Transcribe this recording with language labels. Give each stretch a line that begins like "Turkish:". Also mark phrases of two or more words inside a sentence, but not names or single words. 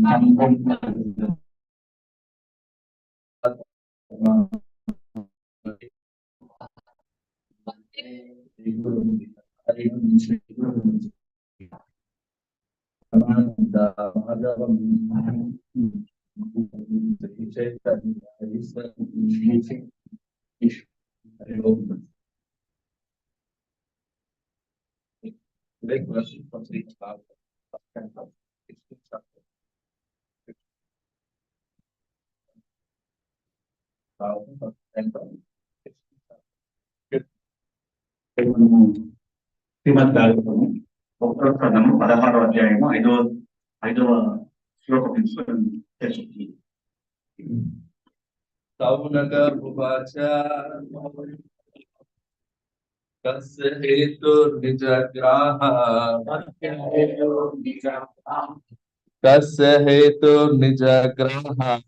English: माधवम Big question from the chapter.
Telugu: శ్రీమద్ భాగవతము ఉత్తరాఖండము 16వ అధ్యాయము 5వ శ్లోకం తీసుకొని తెలుసుకుంది.
Sanskrit: सौनक उवाच कस्य हेतुर्निजग्राह कस्य हेतुर्निजग्राह